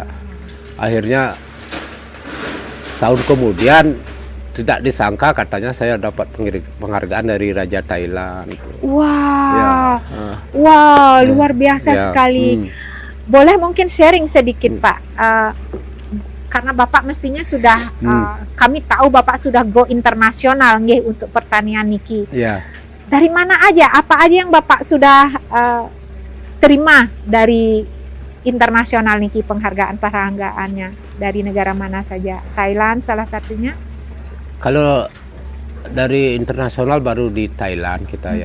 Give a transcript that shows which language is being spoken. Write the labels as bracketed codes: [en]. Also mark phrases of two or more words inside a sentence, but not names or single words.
[id] Akhirnya tahun kemudian tidak disangka katanya saya dapat penghargaan dari Raja Thailand. Wow, luar biasa sekali. Boleh mungkin sharing sedikit Pak? Karena Bapak mestinya sudah, kami tahu Bapak sudah go internasional nggih untuk pertanian niki. Dari mana aja, apa aja yang Bapak sudah terima dari internasional niki, penghargaannya dari negara mana saja? Thailand salah satunya? Kalau dari internasional baru di Thailand kita ya.